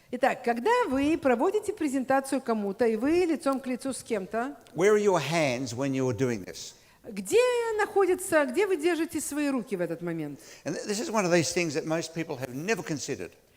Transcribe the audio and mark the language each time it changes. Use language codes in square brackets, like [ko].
[ru] Итак, когда вы проводите презентацию кому-то, и вы лицом к лицу с кем-то, [en] where are your hands when you're doing this? [ru] где вы держите свои руки в этот момент? [en] And this is one of these things that most people have never considered.